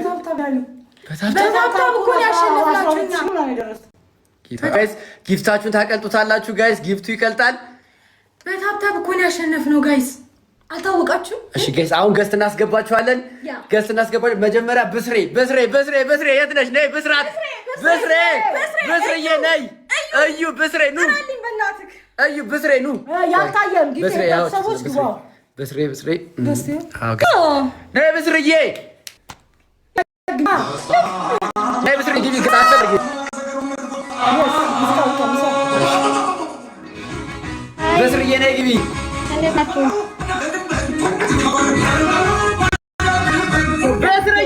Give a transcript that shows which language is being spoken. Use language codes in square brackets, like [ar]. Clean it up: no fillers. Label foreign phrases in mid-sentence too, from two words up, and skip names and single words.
[am] በታብታብ እኮ ያሸነፍላችሁኛ። ጋይስ ጊፍታችሁን ታቀልጡታላችሁ። ጋይስ ጊፍቱ ይቀልጣል። በታብታብ እኮ ያሸነፍነው ጋይስ፣ አልታወቃችሁ? እሺ ጋይስ አሁን ገስት እናስገባችኋለን። ገስት እናስገባችኋለን። መጀመሪያ በስሬ የት ነሽ? ነይ ብስራት፣ በስሬዬ ነይ። እዩ በስሬ ኑ፣ እዩ በስሬ ኑ። ያልታየም ጊዜ ሰዎች ግባው። በስሬ አዎ ነይ በስሬዬ፣ ነይ በስሬ ግቢ ከታሰር በስርዬ ነይ ግቢ። በስርዬ